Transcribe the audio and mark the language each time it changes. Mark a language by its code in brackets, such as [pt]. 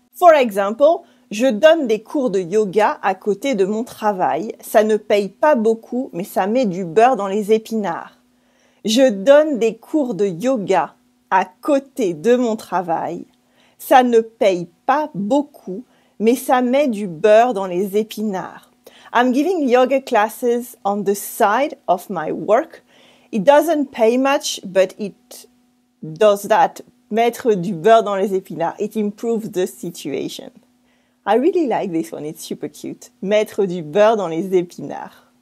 [en] For example, [fr] je donne des cours de yoga à côté de mon travail. Ça ne paye pas beaucoup, mais ça met du beurre dans les épinards. Je donne des cours de yoga à côté de mon travail. Ça ne paye pas beaucoup, mais ça met du beurre dans les épinards. [en] I'm giving yoga classes on the side of my work. It doesn't pay much, but it does that. [fr] Mettre du beurre dans les épinards. [en] It improves the situation. I really like this one. It's super cute. [fr] Mettre du beurre dans les épinards.